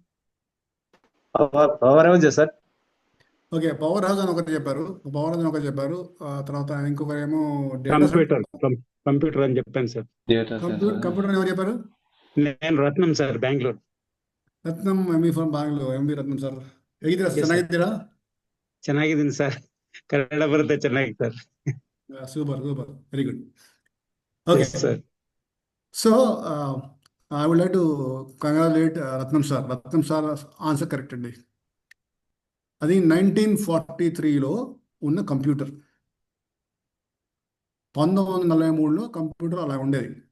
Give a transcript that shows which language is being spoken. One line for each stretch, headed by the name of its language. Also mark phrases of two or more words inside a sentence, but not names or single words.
English: power house sir.
Telugu: ఓకే,
English: power house
Telugu: అని ఒకటి చెప్పారు,
English: power house
Telugu: అని ఒకటి చెప్పారు. తర్వాత ఇంకొకరేమో కంప్యూటర్ అని చెప్పాను సార్. కంప్యూటర్ అని ఎవరు చెప్పారు? నేను రత్నం సార్, బెంగళూరు.
Kannada: రత్నం,
English: MB from Bangalore.
Kannada: ಎಂಬಿ ರತ್ನಂ ಸರ್, ಹೇಗಿದ್ದೀರಾ? ಚೆನ್ನಾಗಿದ್ದೀರಾ? ಚೆನ್ನಾಗಿದ್ದೀನಿ ಸರ್, ಕನ್ನಡ ಬರುತ್ತೆ ಚೆನ್ನಾಗಿ ಸರ್.
English: super, super, very good. okay
Kannada: ಸರ್.
English: so I would like to congratulate Ratnam sir.
Telugu: రత్నం సార్
English: answer correct
Telugu: అండి. అది 1943లో ఉన్న కంప్యూటర్. 1943లో కంప్యూటర్ అలా ఉండేది.